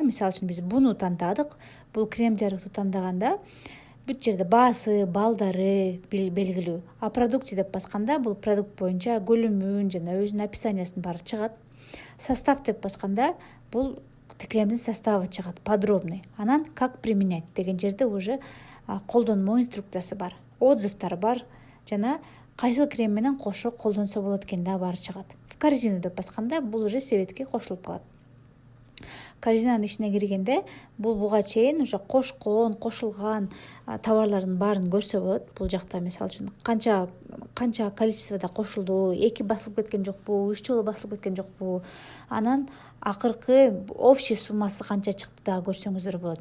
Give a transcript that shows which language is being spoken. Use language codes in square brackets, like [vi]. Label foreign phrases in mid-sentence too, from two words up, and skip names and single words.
[ky] Мисалы үчүн биз буну тандадык. Бул крем жарыктуу тандаганда бүт жерде баасы, балдары белгилүү. [ru] А продукты [ky] деп басканда бул продукт боюнча көлөмүн жана өзүнүн описаниясынын баары чыгат. Состав деп басканда бул кремдин составы чыгат, подробный. Анан [ru] как применять [ky] деген жерде уже колдонмо инструкциясы бар, отзывдар бар жана кайсыл крем менен кошо колдонсо болот экен да баары чыгат. [ru] В корзину [ky] деп басканда бул уже себетке кошулуп калат. Корзинанын ичине киргенде бул буга чейин уже кошкон, кошулган товарлардын баарын көрсө болот. Бул жакта мисалы үчүн канча количествода кошулду, 2 басылып кеткен жокпу, 3 жолу басылып кеткен жокпу, анан акыркы общий суммасы канча чыкты дагы көрсөңүздөр болот.